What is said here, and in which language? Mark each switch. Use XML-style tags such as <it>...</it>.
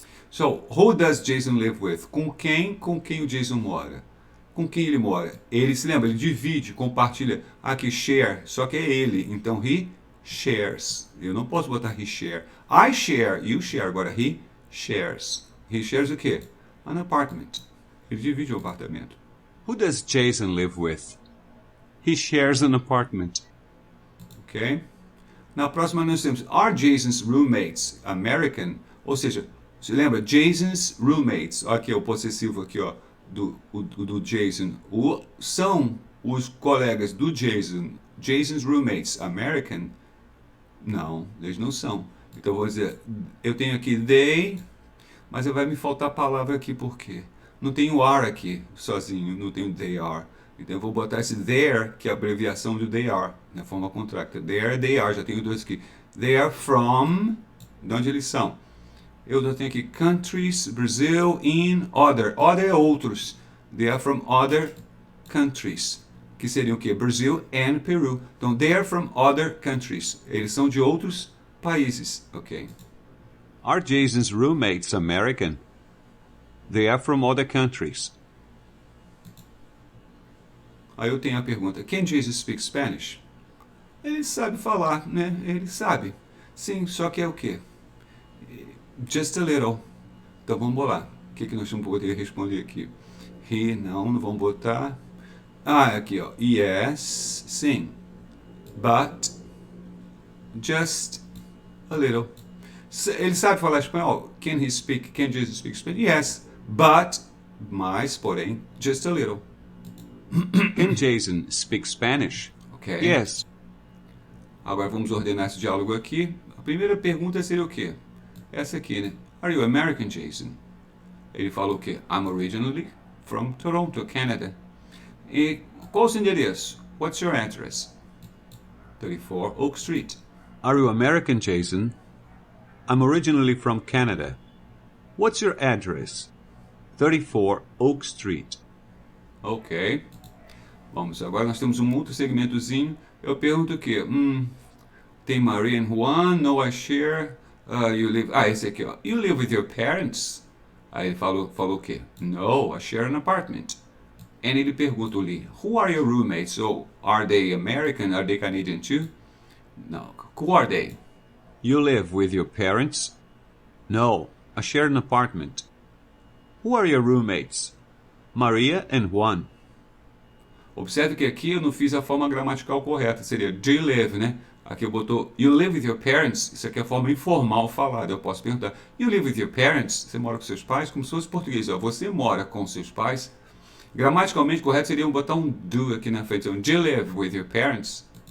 <en>So, who does Jason live with?</en> <pt>Com quem o Jason mora? Com quem ele mora? Ele se lembra, ele divide, compartilha. Aqui, share, só que é ele. Então,</pt> <en>he shares.</en> <pt>Eu não posso botar he share.</pt> <en>I share, you share. Agora, he shares. He shares</en> <pt>o quê?</pt> <en>An apartment.</en> <pt>Ele divide um apartamento.</pt> <en>Who does Jason live with? He shares an apartment. Ok?</en> <pt>Na próxima nós temos,</pt> <en>are Jason's roommates American?</en> <pt>Ou seja, você lembra? Jason's roommates. Aqui é o possessivo aqui, ó, do Jason. São os colegas do Jason.</pt> <en>Jason's roommates American?</en> <pt>Não, eles não são. Então eu vou dizer, eu tenho aqui they, mas vai me faltar a palavra aqui por quê? Não tenho are aqui sozinho, não tenho they are. Então eu vou botar esse there, que é a abreviação de they are, na forma contracta. There, they are, já tenho dois aqui.</pt> <en>They are from,</en> <pt>de onde eles são? Eu já tenho aqui countries, Brazil, in, other. Other é outros.</pt> <en>They are from other countries.</en> <pt>Que seriam o quê?</pt> <en>Brazil and Peru.</en> <pt>Então,</pt> <en>they are from other countries.</en> <pt>Eles são de outros países.</pt> <en>Ok. Are Jason's roommates American? They are from other countries.</en> <pt>Aí eu tenho a pergunta,</pt> <en>can Jesus speak Spanish?</en> <pt>Ele sabe falar, né? Ele sabe. Sim, só que é o quê?</pt> <en>Just a little.</en> <pt>Então vamos lá. O que nós vamos poder responder aqui? He, não vamos botar. Aqui, ó. Yes, sim.</pt> <en>But, just a little.</en> <pt>Ele sabe falar espanhol?</pt> <en>Can Jesus speak Spanish? Yes, but,</en> <pt>mas, porém,</pt> <en>just a little. Can Jason speak Spanish? Ok. Yes.</en> <pt>Agora vamos ordenar esse diálogo aqui. A primeira pergunta seria o quê? Essa aqui, né?</pt> <en>Are you American, Jason?</en> <pt>Ele falou o quê?</pt> <en>I'm originally from Toronto, Canada.</en> <pt>E qual o seu endereço?</pt> <en>What's your address? 34 Oak Street. Are you American, Jason? I'm originally from Canada. What's your address? 34 Oak Street. Ok.</en> <pt>Vamos, agora nós temos um outro segmentozinho. Eu pergunto o quê? Tem Maria and Juan?</pt> <en>No, I share. You live...</en> <pt>esse aqui, ó.</pt> <en>You live with your parents?</en> <pt>Aí ele falou o quê?</pt> <en>No, I share an apartment.</en> <pt>E ele pergunta ali,</pt> <en>who are your roommates? So, are they American? Are they Canadian too? No. Who are they? You live with your parents? No, I share an apartment. Who are your roommates? Maria and Juan.</en> <pt>Observe que aqui eu não fiz a forma gramatical correta, seria do you live, né? Aqui eu botou</pt> <en>you live with your parents,</en> <pt>isso aqui é a forma informal falada. Eu posso perguntar,</pt> <en>you live with your parents?</en> <pt>Você mora com seus pais? Como se fosse português, ó, você mora com seus pais? Gramaticalmente correto seria botar um do aqui na frente,</pt> <en>do you live with your parents?</en>